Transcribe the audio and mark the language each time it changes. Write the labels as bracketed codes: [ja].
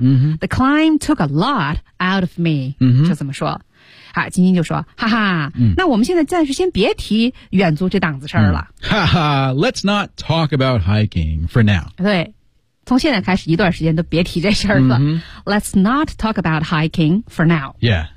[en] 嗯、 The climb took a lot out of me、嗯、 [zh] 就这么说啊，金金就说：“哈哈、嗯，那我们现在暂时先别提远足这档子事儿了。嗯” [en] 哈哈 ，Let's not talk about hiking for now。 [zh] 对，从现在开始一段时间都别提这事儿了、嗯。 [en] Let's not talk about hiking for now。 Yeah，